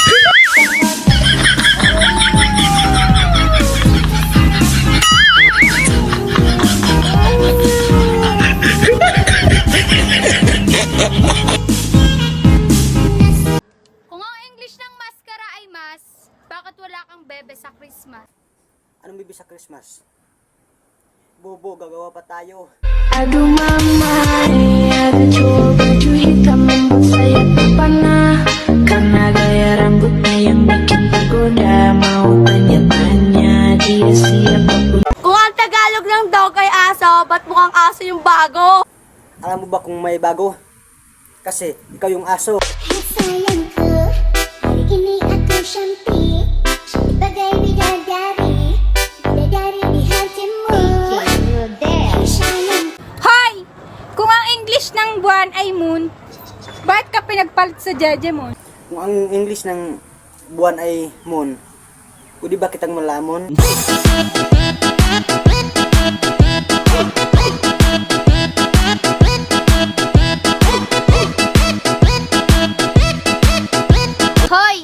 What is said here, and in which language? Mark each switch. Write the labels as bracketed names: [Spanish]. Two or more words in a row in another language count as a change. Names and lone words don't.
[Filipino] Kung ang English ng maskara ay mas, bakit wala kang bebe sa Christmas? Anong bibi sa Christmas? Bobo, gagawa pa tayo. [Indonesian] Aduh mama, ada cowok baju hitam lembut sayap panah. Karena gaya rambutnya yang bikin tergoda. Mau tanya-tanya dia siapa pun. [Filipino] Kung ang Tagalog ng dog ay aso, ba't mukhang aso yung bago? Alam mo ba kung may bago? Kasi ikaw yung aso. [Indonesian] Hai sayangku, hari ini aku cantik, cantik bagai bidadari, bidadari di hatimu. Hai sayang, Hoy! [Filipino] Kung ang English ng buwan ay moon, bakit ka pinagpalit sa Jejemon? Kung ang English ng buwan ay moon, pwede ba kitang malamon? Hoy!